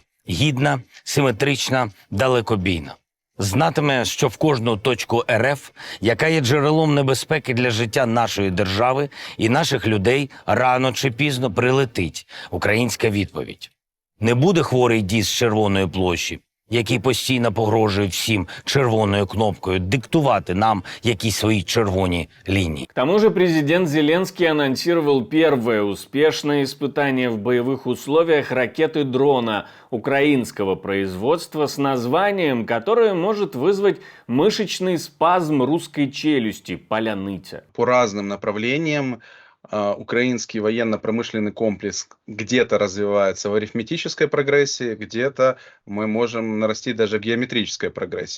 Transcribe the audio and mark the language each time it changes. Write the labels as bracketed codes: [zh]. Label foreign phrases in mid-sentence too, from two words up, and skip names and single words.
[uk] Гідна, симетрична, далекобійна. Знатиме, що в кожну точку РФ, яка є джерелом небезпеки для життя нашої держави і наших людей, рано чи пізно прилетить українська відповідь. Не буде хворий дід з Червоної площі, який постійно погрожує всім червоною кнопкою, диктувати нам якісь свої червоні лінії. [ru] К тому же президент Зеленский анонсировал первое успешное испытание в боевых условиях ракеты-дрона украинского производства с названием, которое может вызвать мышечный спазм русской челюсти – «Поляныця». По разным направлениям украинский военно-промышленный комплекс где-то развивается в арифметической прогрессии, где-то мы можем нарастить даже в геометрической прогрессии.